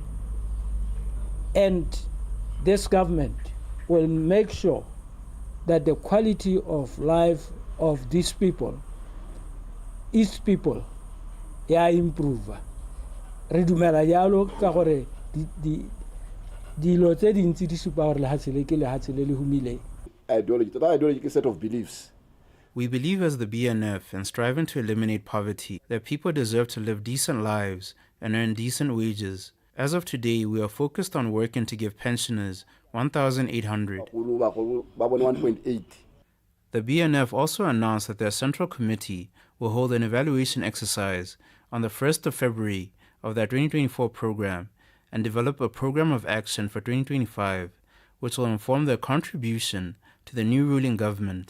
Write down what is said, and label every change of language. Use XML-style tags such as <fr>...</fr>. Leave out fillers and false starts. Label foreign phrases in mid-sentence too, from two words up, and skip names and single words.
<en>And this government will make sure that the quality of life of these people, its people, improve.</en> <tn>dilo tse dintsi di supa gore lehatshe le ke lehatshe le le humileng.</tn> <en>Ideology, that ideology is a set of beliefs. We believe as the BNF in striving to eliminate poverty that people deserve to live decent lives and earn decent wages. As of today, we are focused on working to give pensioners 1,800. The BNF also announced that their central committee will hold an evaluation exercise on the 1st of February of their 2024 program and develop a program of action for 2025, which will inform their contribution to the new ruling government.</en>